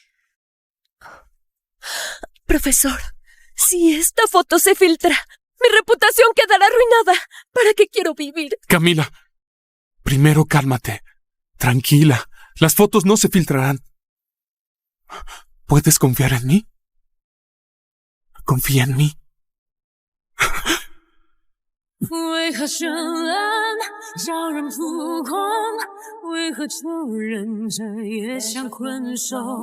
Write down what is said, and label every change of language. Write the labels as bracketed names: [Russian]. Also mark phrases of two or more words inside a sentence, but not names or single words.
[Spanish] Profesor, si esta foto se filtra, mi reputación quedará arruinada. ¿Para qué quiero vivir? Camila, primero cálmate. Tranquila. Las fotos no se filtrarán. ¿Puedes confiar en mí? Confía en mí. [Chinese] 为何绚烂叫人扑空？为何旧人这也像困兽？